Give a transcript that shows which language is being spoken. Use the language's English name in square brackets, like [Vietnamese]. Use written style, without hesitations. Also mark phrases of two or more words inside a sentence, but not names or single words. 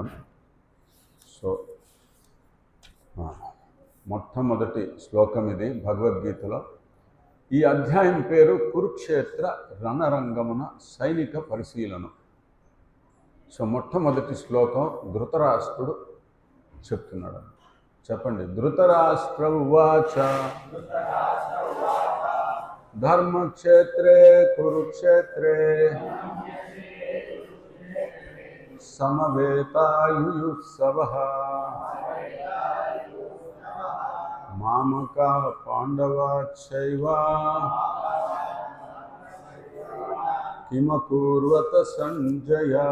[Telugu] సో మొట్టమొదటి శ్లోకం ఇది భగవద్గీతలో. ఈ అధ్యాయం పేరు కురుక్షేత్ర రణరంగమున సైనిక పరిశీలనం. సో మొట్టమొదటి శ్లోకం ధృతరాష్ట్రుడు చెప్తున్నాడు. చెప్పండి. [Sanskrit] ధృతరాష్ట్ర ఉవాచ ధర్మక్షేత్రే కురుక్షేత్రే సమవేతాయుయుత్సవః మామకా పాండవాశ్చైవ కిమకూర్వత సంజయ.